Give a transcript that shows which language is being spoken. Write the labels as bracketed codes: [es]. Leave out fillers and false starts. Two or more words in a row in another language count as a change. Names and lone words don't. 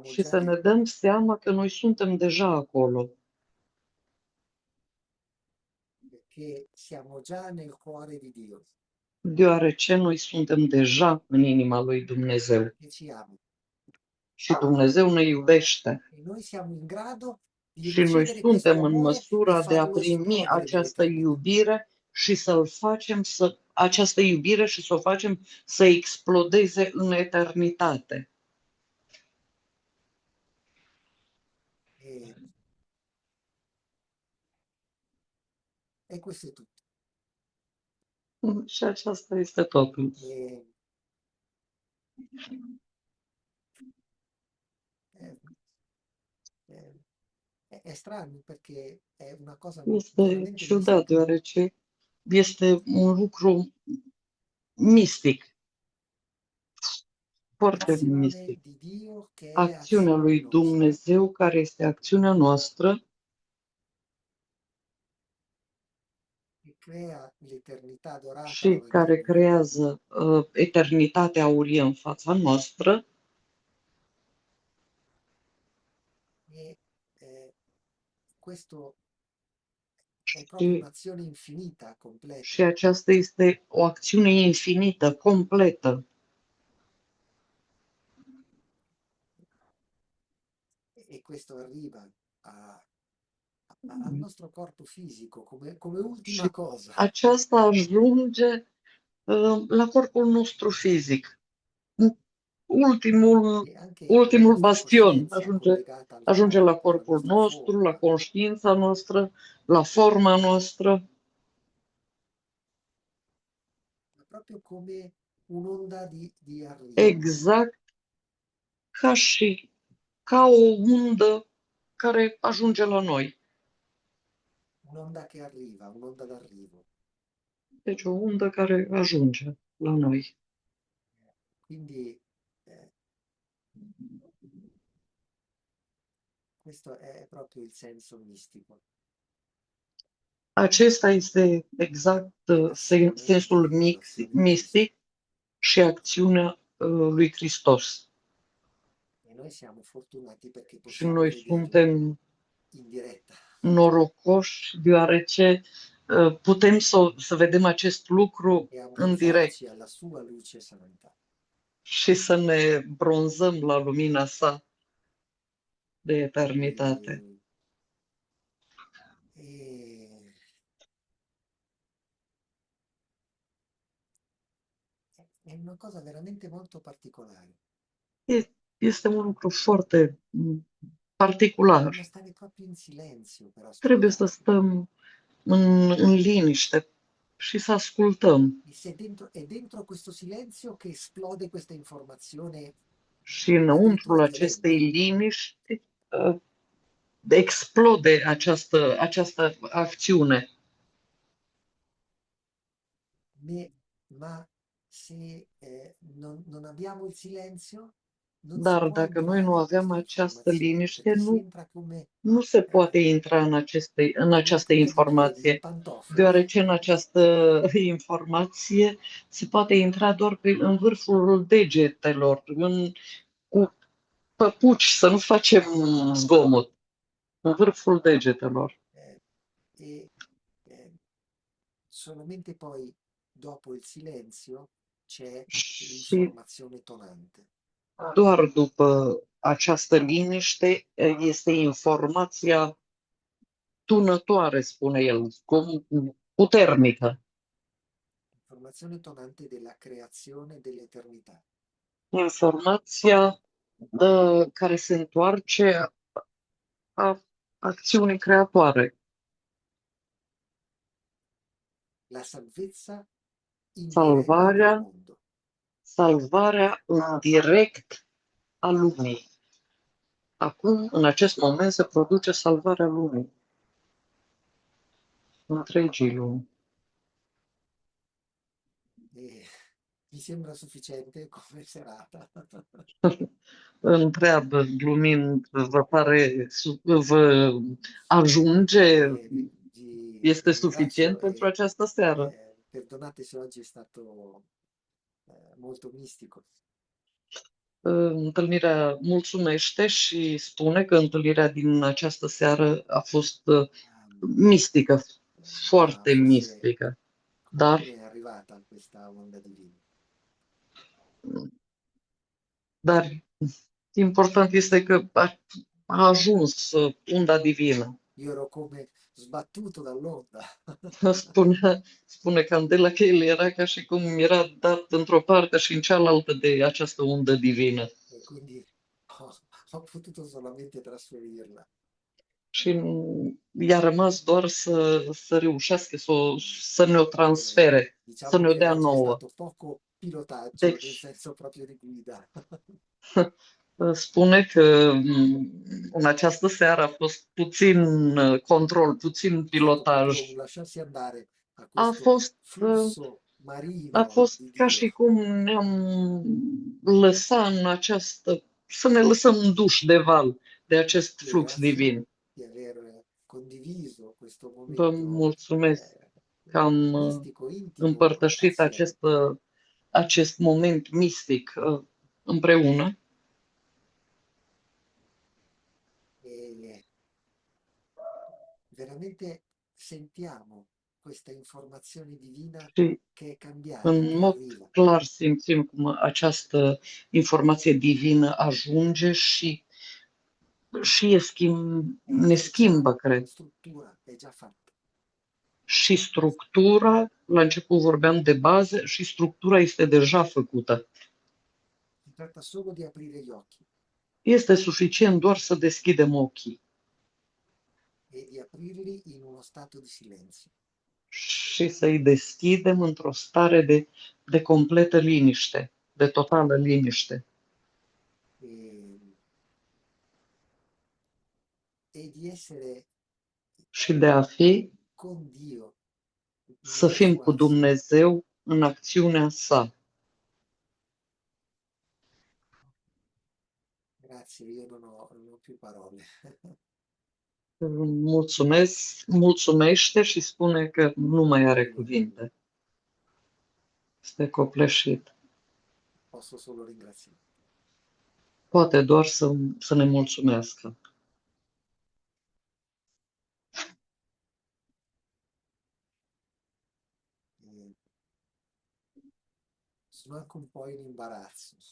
[ro] Și [it] già [ro] să [it] lì, [ro] ne dăm seama că noi suntem deja acolo, [it] che siamo già nel cuore di Dio, [ro] deoarece noi suntem deja în inima lui Dumnezeu. [it] che ci ama. [ro] Și Dumnezeu ne iubește. [it] E noi siamo in grado di [ro] Și noi [it] ricevere questo [ro] suntem în [it] amore e [ro] măsura de a [it] farlo [ro] primi [it] esplodere [ro] această [it] nell'eternità. [ro] iubire și să-l facem această iubire și să o facem să explodeze în eternitate. [it] E, e questo è tutto. [ro] Și aceasta este totul. [it] E, è strano perché è una cosa [ro] Este [it] veramente [ro] ciudat, [it] mistica. [ro] deoarece este un lucru mistic. foarte [it] l'azione [ro] mistic. [it] di Dio che è [ro] Acțiunea [it] azione [ro] lui [it] nostra, [ro] Dumnezeu, care este acțiunea noastră [it] che crea l'eternità dorata [ro] și [it] davanti a [ro] care [it] noi. [ro] creează eternitatea aurie în fața noastră [it] E questo è proprio [ro] și, [it] un'azione infinita, [ro] și [it] completa. [ro] aceasta este o acțiune infinită, completă. [it] E questo arriva al nostro corpo fisico come ultima [ro] Și [it] cosa. [ro] aceasta ajunge la corpul nostru fizic. Ultimul, [it] E anche la [ro] ultimul [it] nostra [ro] bastion [it] coscienza [ro] ajunge, [it] collegata al [ro] ajunge la [it] corpo, alla [ro] corpul [it] nostra [ro] nostru, la [it] forma, [ro] conștiința noastră, la forma noastră, [it] ma proprio come un'onda di arrivo, [ro] exact ca o undă care ajunge la noi. [it] un'onda che arriva, un'onda d'arrivo. [ro] Deci o undă care ajunge la noi. [it] Quindi questo è proprio il senso mistico, [ro] Acesta este exact [it] è l'azione di [ro] sensul [it] Dio, l'azione di Cristo. [ro] mistic și acțiunea lui Hristos. [it] E noi siamo fortunati perché [ro] Și [it] possiamo [ro] noi [it] vederlo [ro] suntem [it] in diretta [ro] norocoși deoarece putem să vedem acest lucru [it] e [ro] în direct [it] abbronzarci alla sua luce santa. [ro] și să ne bronzăm la lumina sa de eternitate. [it] E, e- è una cosa veramente molto particolare. [ro] Este un lucru foarte particular. [it] Dobbiamo stare proprio in silenzio per [ro] Trebuie să [it] ascoltarlo. [ro] stăm în liniște și să ascultăm. [it] E se è dentro questo silenzio che esplode questa informazione [ro] Și [it] addirittura [ro] înăuntrul acestei [it] violenta. [ro] liniști explode această acțiune. [it] Ma se non abbiamo il silenzio, non si [ro] Dar [it] può [ro] dacă noi nu [it] entrare in [ro] avem [it] questa [ro] această [it] informazione, [ro] liniște, [it] perché si [ro] nu, [it] entra [ro] nu se eh, poate intra în [it] come [ro] această [it] punta di piedi, in [ro] informație, [it] pantofole. [ro] deoarece în această informație se poate intra doar în vârful degetelor, cu păpuci, să nu facem zgomot, în vârful degetelor. [it] eh, e solamente poi dopo il silenzio c'è [ro] Și [it] l'informazione tonante. [ro] doar după această liniște este informația tunătoare, spune el, puternică. [it] Informazione tonante della creazione dell'eternità. [ro] Informația care se întoarce a acțiunii creatoare. [it] La salvezza in diretta del [ro] Salvarea, [it] mondo. [ro] salvarea în direct a lumii. Acum, în acest moment, se produce salvarea lumii, întregii lumi. [it] E mi sembra sufficiente come serata. [ro] Întreabă, glumind, vă ajunge, [it] Vi [ro] este suficient [it] ringrazio [ro] pentru [it] e [ro] această seară? [it] perdonate se oggi è stato molto mistico. [ro] Întâlnirea mulțumește și spune că întâlnirea din această seară a fost mistică, [it] Ma [ro] foarte [it] forse [ro] mistică. Dar, [it] come è arrivata questa onda divina? [ro] dar important este că a ajuns unda divină. [it] Io ero come sbattuto dall'onda. [ro] Spune Candela că el era ca și cum era dat într-o parte și în cealaltă de această undă divină. [it] E quindi ho potuto solamente trasferirla. [ro] Și i-a rămas doar să reușească să ne-o transfere, să [it] Diciamo [ro] ne-o [it] che [ro] dea [it] oggi è [ro] nouă. [it] stato poco pilotaggio, nel [ro] Deci, [it] senso proprio di guida. [ro] spune că în această seară a fost puțin control, puțin [it] È stato proprio [ro] pilotaj. [it] un lasciarsi andare a [ro] A [it] questo [ro] fost [it] flusso [ro] A [it] marino [ro] fost [it] di [ro] ca [it] Dio. [ro] și cum ne-am lăsat în această, să ne lăsăm în duș de val de acest [it] Ti [ro] flux [it] ringrazio [ro] divin. [it] di aver condiviso questo [ro] Vă [it] momento [ro] mulțumesc eh, că am [it] mistico, intimo [ro] împărtășit [it] assieme. [ro] acest moment mistic împreună [it] E veramente sentiamo questa informazione divina [ro] și [it] che è cambiata, [ro] în [it] che [ro] mod [it] arriva. [ro] clar simțim cum această informație divină ajunge și [it] È [ro] ne [it] è già [ro] schimbă, [it] una [ro] cred. [it] struttura, è già fatta. [ro] Și structura, la început vorbeam de bază, și structura este deja făcută. [it] Si tratta solo di aprire gli occhi [ro] Este suficient doar să deschidem ochii [it] e di aprirli in uno stato di silenzio. [ro] și să-i deschidem într-o stare de completă liniște, de totală liniște. [it] E, e di essere [ro] Și de a fi, [it] con Dio [ro] să [it] nella [ro] fim [it] sua [ro] cu [it] azione. [ro] Dumnezeu în acțiunea sa. [it] Grazie, io non ho più parole. [ro] Mulțumește și spune că nu mai are [it] Nulla. [ro] cuvinte. Este copleșit. [it] Posso solo ringraziare. [ro] Poate doar să ne mulțumească. [it] E sono anche un po' in imbarazzo.